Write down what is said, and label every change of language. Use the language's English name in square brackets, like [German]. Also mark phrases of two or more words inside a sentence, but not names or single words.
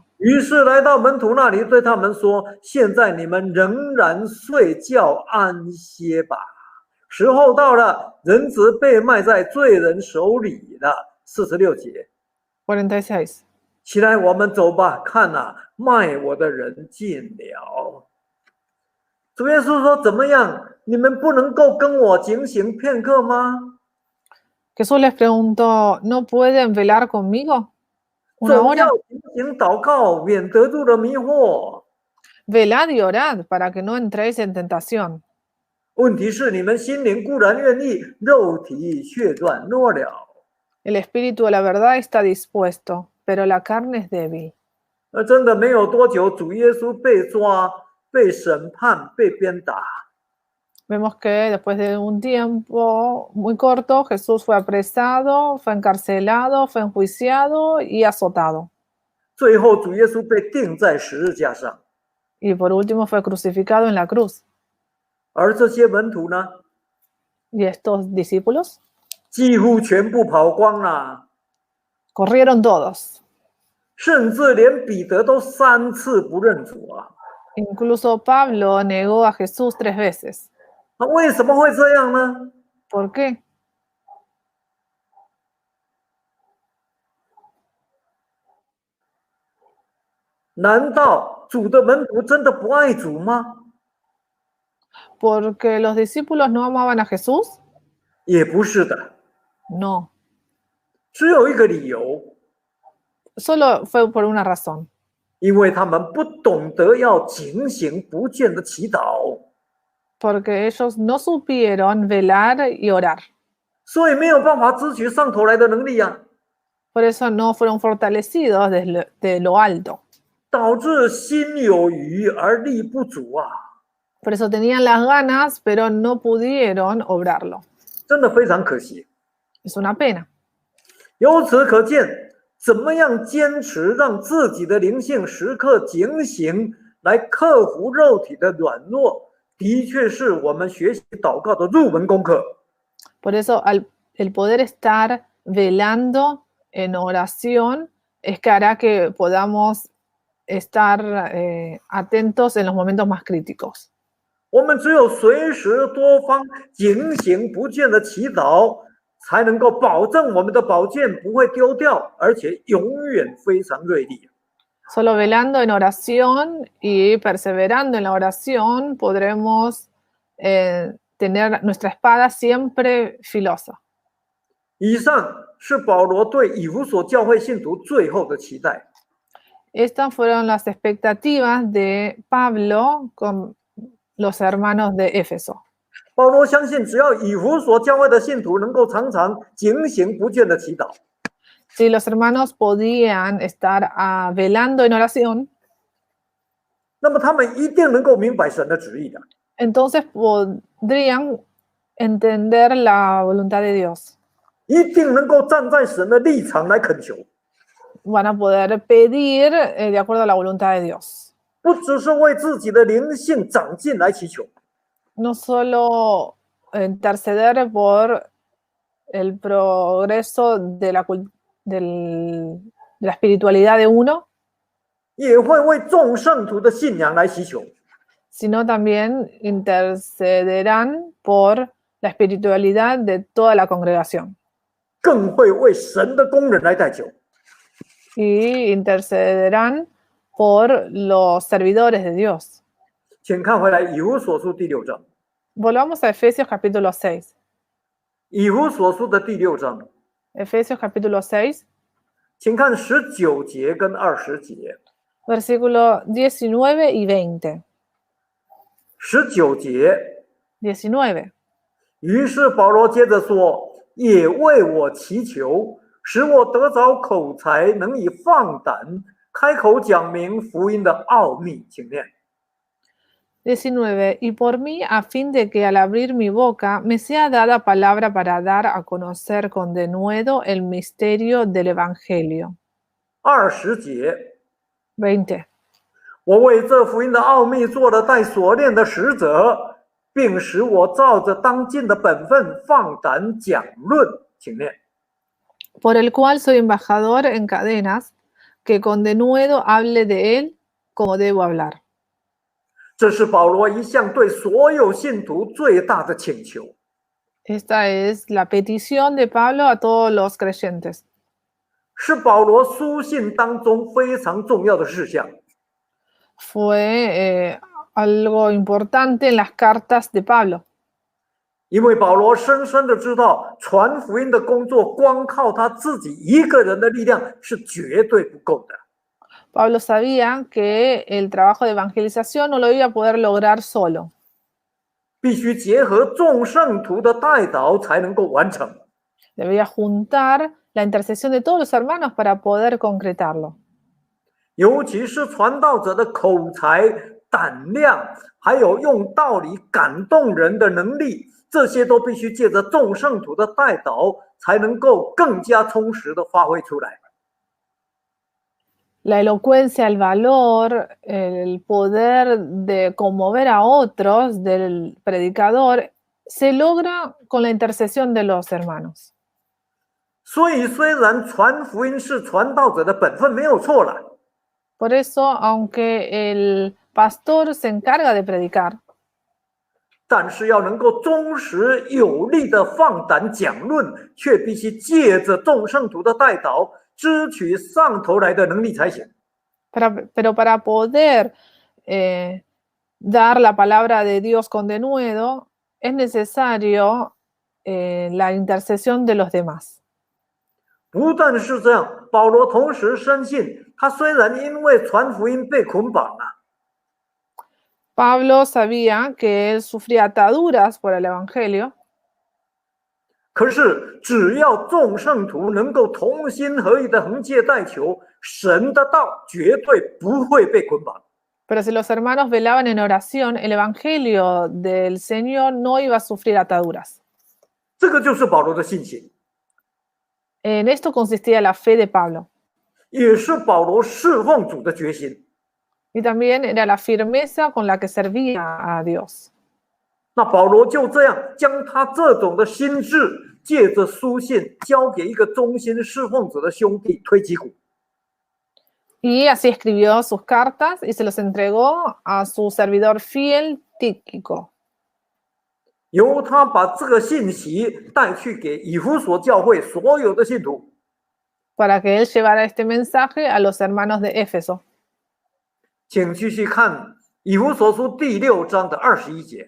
[Chinese] 于是来到门徒那里，对他们说：现在你们仍然睡觉安歇吧，时候到了，人子被卖在罪人手里了。46节。 46. 起来，我们走吧，看啊，卖我的人近了。主耶稣说：怎么样，你们不能够跟我警醒片刻吗？ [Spanish] Jesús les preguntó, ¿no pueden velar conmigo una [Chinese] 总 [Spanish] hora? [Chinese] 要警醒祷告，免得入了迷惑。 [Spanish] Velad y orad para que no entréis en tentación. [Chinese] 问题是，你们心灵固然愿意，肉体却软弱了。 [Spanish] El espíritu de la verdad está dispuesto, pero la carne es débil. [Chinese] 真的没有多久，主耶稣被抓、被审判、被鞭打。 [Spanish] Vemos que después de un tiempo muy corto, Jesús fue apresado, fue encarcelado, fue enjuiciado y azotado. [Chinese] 最后，主耶稣被钉在十字架上。 [Spanish] Y por último fue crucificado en la cruz. [Chinese] 而这些门徒呢， [Spanish] Y estos discípulos [Chinese] 几乎全部跑光了， [Spanish] corrieron todos. [Chinese] 甚至连彼得都3次不认主啊！ [Spanish] Incluso Pablo negó a Jesús 3 veces. [Chinese] 那为什么会这样呢？ [Spanish] ¿Por qué? [Chinese] 难道主的门徒真的不爱主吗？ [Spanish] ¿Porque los discípulos no amaban a Jesús? [Chinese] 也不是的， [Spanish] No. [Chinese] 只有一个理由， [Spanish] Solo fue por una razón. [Chinese] 因为他们不懂得要警醒不倦的祈祷， [Spanish] Porque ellos no supieron velar y orar. [Chinese] 所以没有办法支取上头来的能力啊， [Spanish] Por eso no fueron fortalecidos de lo alto. [Chinese] 导致心有余而力不足啊， [Spanish] Por eso tenían las ganas, pero no pudieron obrarlo. [Chinese] 真的非常可惜。 [Spanish] Es una pena. [Chinese] 由此可见，怎么样坚持让自己的灵性时刻警醒，来克服肉体的软弱，的确是我们学习祷告的入门功课。 [Spanish] Por eso el poder estar velando en oración es que hará que podamos estar atentos en los momentos más críticos. [Chinese] 我们只有随时多方警醒不倦的祈祷，才能够保证我们的宝剑不会丢掉，而且永远非常锐利。 [Spanish] Solo velando en oración y perseverando en la oración podremos tener nuestra espada siempre filosa. [Chinese] 以上是保罗对以弗所教会信徒最后的期待。 [Spanish] Estas fueron las expectativas de Pablo con los hermanos de Éfeso. [Chinese] 保罗相信，只要以弗所教会的信徒能够常常警醒不倦的祈祷， [Spanish] Si los hermanos podían estar velando en oración, [Chinese] 那么他们一定能够明白神的旨意的。 [Spanish] entonces podrían entender la voluntad de Dios. [Chinese] 一定能够站在神的立场来恳求， [Spanish] Van a poder pedir de acuerdo a la voluntad de Dios. [Chinese] 不只是为自己的灵性长进来祈求， [Spanish] No solo interceder por el progreso de la espiritualidad de uno, [Chinese] 也会为众圣徒的信仰来祈求。 [Spanish] sino también intercederán por la espiritualidad de toda la congregación. [Chinese] 更会为神的工人来代求。 [Spanish] Y intercederán por los servidores de Dios. [Chinese] 请看回来以弗所书第6章， [Spanish] Volvamos a Efesios capítulo 6. [Chinese] 以弗所书的第6章， [Spanish] Efesios capítulo 6, [Chinese] 请看19节跟20节。 [Spanish] versículo 19 y 20. [Chinese] 19 节， 19. 于是保罗接着说：“也为我祈求，使我得着口才，能以放胆开口讲明福音的奥秘，请念。 [Spanish] 19. Y por mí, a fin de que al abrir mi boca me sea dada palabra para dar a conocer con denuedo el misterio del Evangelio. [Chinese] 20 节， 20. 我为这福音的奥秘做了带锁链的使者，并使我照着当尽的本分放胆讲论，请念。 [Spanish] Por el cual soy embajador en cadenas, que con denuedo hable de él como debo hablar. [Chinese] 这是保罗一向对所有信徒最大的请求。 [Spanish] Esta es la petición de Pablo a todos los creyentes. [Chinese] 是保罗书信当中非常重要的事项。 [Spanish] Fue algo importante en las cartas de Pablo. [Chinese] 因为保罗深深的知道，传福音的工作光靠他自己一个人的力量是绝对不够的。 [Spanish] Pablo sabía que el trabajo de evangelización no lo iba a poder lograr solo. [Chinese] 必须结合众圣徒的代祷才能够完成。 [Spanish] Debía juntar la intercesión de todos los hermanos para poder concretarlo. [Chinese] 尤其是传道者的口才、胆量，还有用道理感动人的能力，这些都必须借着众圣徒的代祷，才能够更加充实的发挥出来。 [Spanish] La elocuencia, el valor, el poder de conmover a otros del predicador se logra con la intercesión de los hermanos. [Chinese] 所以，虽然传福音是传道者的本分，没有错了。 [Spanish] Por eso, aunque el pastor se encarga de predicar, [Chinese] 但是要能够忠实有力的放胆讲论，却必须借着众圣徒的代祷，支取上头来的能力才行。 [Spanish] pero para poder dar la palabra de Dios con denuedo, es necesario la intercesión de los demás. [Chinese] 不但是这样，保罗同时深信，他虽然因为传福音被捆绑了， [Spanish] Pablo sabía que él sufría ataduras por el Evangelio, [Chinese] 可是只要众圣徒能够同心合意的横切代求，神的道绝对不会被捆绑。 [Spanish] pero si los hermanos velaban en oración, el Evangelio del Señor no iba a sufrir ataduras. [Chinese] 这个就是保罗的信心， [Spanish] En esto consistía la fe de Pablo. [Chinese] 也是保罗侍奉主的决心。 [Spanish] Y también era la firmeza con la que servía a Dios. [Chinese] 那保罗就这样将他这种的心智，借着书信交给一个忠心侍奉者的兄弟推基古。 [Spanish] Y así escribió sus cartas y se los entregó a su servidor fiel Tíquico. [Chinese] 由他把这个信息带去给以弗所教会所有的信徒。 [Spanish] para que él llevara este mensaje a los hermanos de Éfeso. [Chinese] 请继续看以弗所书第6章的21节。